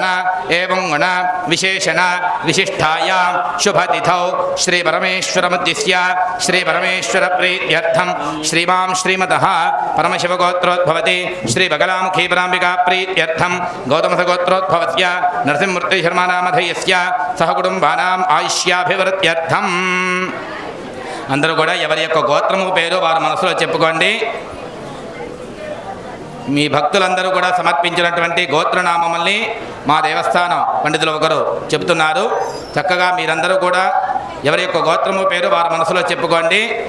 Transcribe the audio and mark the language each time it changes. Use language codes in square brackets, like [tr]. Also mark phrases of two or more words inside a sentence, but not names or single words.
[sa] एवं गुण विशेषण विशिष्टायां शुभतिथौ श्रीपरमेश्वरमुद्दिश्य श्रीपरमेश्वरप्रीत्यर्थं श्रीमां श्रीमतः परमशिवगोत्रोद्भवति श्रीबगलामुखी पराम्बिका प्रीत्यर्थं गौतमसगोत्रोद्भवस्य नरसिंहमूर्तिशर्मानामधेयस्य सहकुटुम्बानाम् आयुष्याभिवृद्ध्यर्थम् [te] అందరూ కూడా ఎవరి యొక్క గోత్రము పేరు వారి మనసులో చెప్పుకోండి. మీ భక్తులందరూ కూడా సమర్పించినటువంటి గోత్రనామముల్ని మా దేవస్థానం పండితులు ఒకరు చెబుతున్నారు. చక్కగా మీరందరూ కూడా ఎవరి యొక్క గోత్రము పేరు వారి మనసులో చెప్పుకోండి.